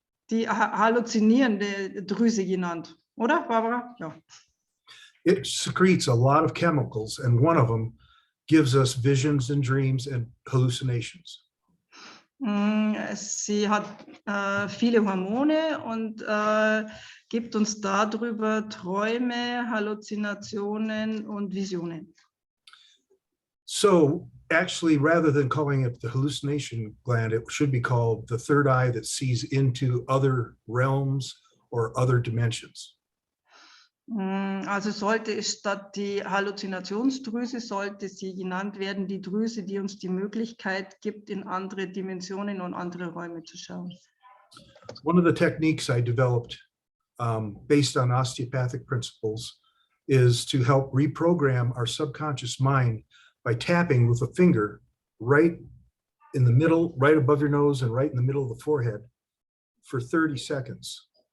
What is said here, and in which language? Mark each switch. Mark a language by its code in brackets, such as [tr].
[de] die halluzinierende Drüse genannt, oder Barbara? Ja. [en] It secretes a lot of chemicals, and one of them gives us visions and dreams and hallucinations. [de] Sie hat viele Hormone und gibt uns darüber Träume, Halluzinationen und Visionen. [en] So actually, rather than calling it the hallucination gland, it should be called the third eye that sees into other realms or other dimensions. [de] Also sollte es statt die Halluzinationsdrüse, sollte sie genannt werden, die Drüse, die uns die Möglichkeit gibt, in andere Dimensionen und andere Räume zu schauen. [en] One of the techniques I developed based on osteopathic principles is to help reprogram our subconscious mind by tapping with a finger right in the middle, right above your nose and right in the middle of the forehead for 30 seconds.